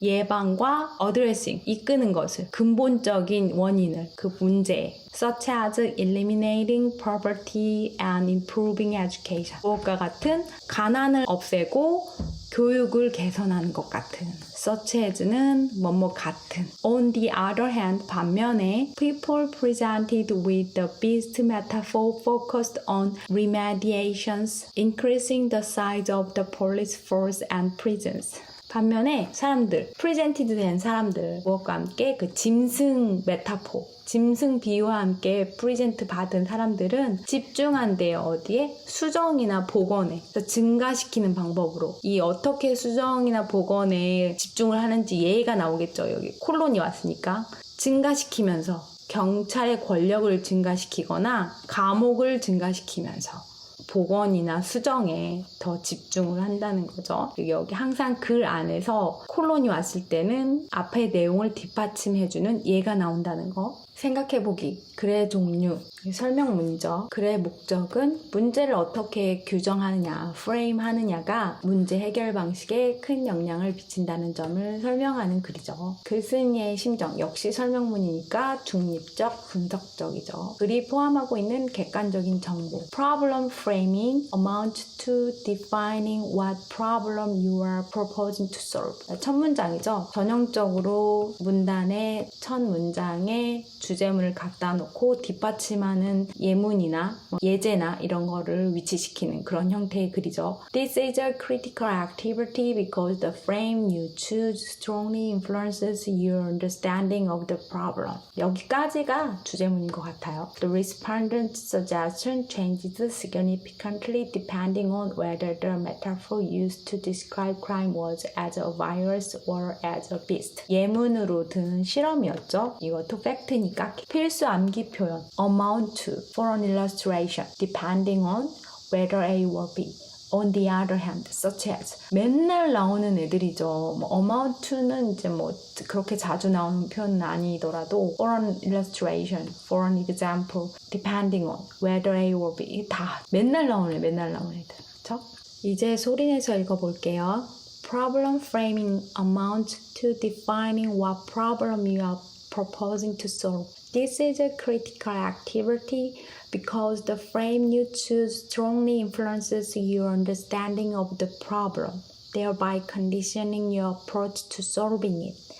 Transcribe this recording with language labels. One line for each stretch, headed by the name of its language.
Korean: 예방과 addressing, 이끄는 것을, 근본적인 원인을, 그 문제에
English: such as eliminating poverty and improving education.
Korean: 무엇과 같은 가난을 없애고 교육을 개선하는 것 같은. such as는 뭐뭐 같은.
English: On the other hand, 반면에 people presented with the beast metaphor focused on remediations, increasing the size of the police force and prisons.
Korean: 반면에 사람들, 프레젠티드 된 사람들, 무엇과 함께 그 짐승 메타포, 짐승 비유와 함께 프레젠트 받은 사람들은 집중한대요. 어디에? 수정이나 복원에. 증가시키는 방법으로. 이 어떻게 수정이나 복원에 집중을 하는지 예가 나오겠죠. 여기 콜론이 왔으니까. 증가시키면서 경찰의 권력을 증가시키거나 감옥을 증가시키면서 복원이나 수정에 더 집중을 한다는 거죠. 여기 항상 글 안에서 콜론이 왔을 때는 앞의 내용을 뒷받침해주는 예가 나온다는 거. 생각해보기, 글의 종류, 설명 문적, 글의 목적은 문제를 어떻게 규정하느냐, 프레임 하느냐가 문제 해결 방식에 큰 영향을 미친다는 점을 설명하는 글이죠. 글쓴이의 심정, 역시 설명문이니까 중립적, 분석적이죠. 글이 포함하고 있는 객관적인 정보.
English: Problem framing amounts to defining what problem you are proposing to solve.
Korean: 첫 문장이죠. 전형적으로 문단의 첫 문장에 주제문을 갖다 놓고 뒷받침하는 예문이나 예제나 이런 거를 위치시키는 그런 형태의 글이죠.
English: This is a critical activity because the frame you choose strongly influences your understanding of the problem.
Korean: 여기까지가 주제문인 것 같아요.
English: The respondent's suggestion changes significantly depending on whether the metaphor used to describe crime was as a virus or as a beast.
Korean: 예문으로 든 실험이었죠. 이것도 팩트니까 필수 암기 표현
English: amount to for an illustration depending on whether A or B. On the other hand, such as
Korean: 맨날 나오는 애들이죠. amount to는 이제 그렇게 자주 나오는 표현은 아니더라도
English: for an illustration, for an example, depending on whether A or B
Korean: 다 맨날 나오는 애들, 그렇죠? 이제 소리내서 읽어볼게요.
English: Problem framing amounts to defining what problem you are proposing to solve. This is a critical activity because the frame you choose strongly influences your understanding of the problem, thereby conditioning your approach to solving it.